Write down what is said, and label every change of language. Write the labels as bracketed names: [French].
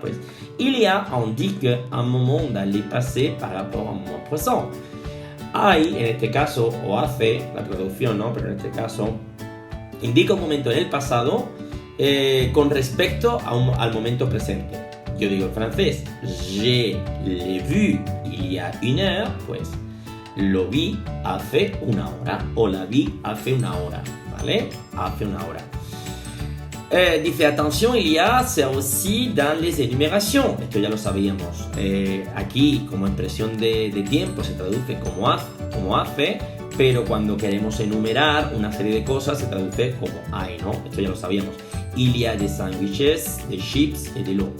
[French] Pues, il y a indique un moment dans le passé par rapport a un moment présent. [Spanish] Hay, en este caso, o hace, la traducción, ¿no? Pero en este caso, indica un momento en el pasado con respecto al momento presente. Yo digo en francés, [French] je l'ai vu il y a une heure, [Spanish] pues, lo vi hace una hora, o la vi hace una hora, ¿vale? Hace una hora. [French] Dice, atención, il y a, c'est aussi dans les énumérations. [Spanish] Esto ya lo sabíamos. Aquí, como expresión de tiempo, se traduce como hace, pero cuando queremos enumerar una serie de cosas, se traduce como hay, ¿no? Esto ya lo sabíamos. [French] Il y a des sandwiches, des chips et de l'eau.